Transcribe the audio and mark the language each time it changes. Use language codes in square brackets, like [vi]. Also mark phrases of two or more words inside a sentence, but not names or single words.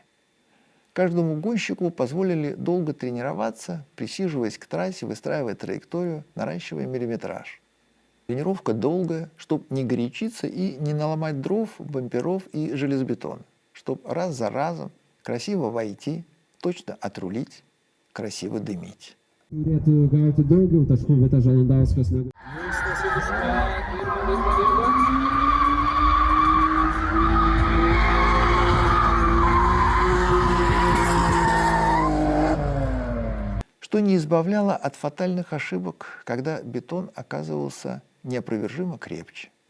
[ru] Каждому гонщику позволили долго тренироваться, присиживаясь к трассе, выстраивая траекторию, наращивая миллиметраж. Тренировка долгая, чтобы не горячиться и не наломать дров, бамперов и железобетона, чтобы раз за разом красиво войти, точно отрулить, красиво дымить. [lt] Turėtų gauti daugiau taškų Vitas Žalandauskas negu. [ru] Что не избавляло от фатальных ошибок, когда бетон оказывался неопровержимо крепче.